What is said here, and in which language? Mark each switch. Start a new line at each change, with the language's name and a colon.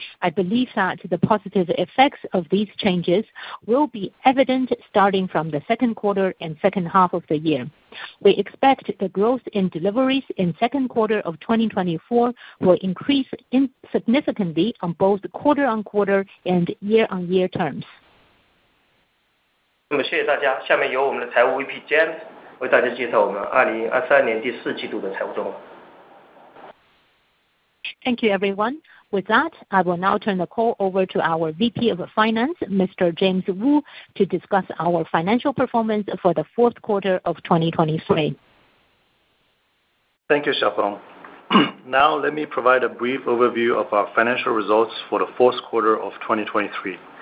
English: I believe that the positive effects of these changes will be evident starting from the second quarter and second half of the year. We expect the growth in deliveries in second quarter of 2024 will increase significantly on both quarter-on-quarter and year-on-year terms.
Chinese: 那么谢谢大家，下面由我们的财务 VP James 为大家介绍我们2023年第4季度的财务状况。
English: Thank you, everyone. With that, I will now turn the call over to our VP of Finance, Mr. James Wu, to discuss our financial performance for the fourth quarter of 2023. Thank you, Xiaopeng. Now let me provide a brief overview of our financial results for the fourth quarter of 2023.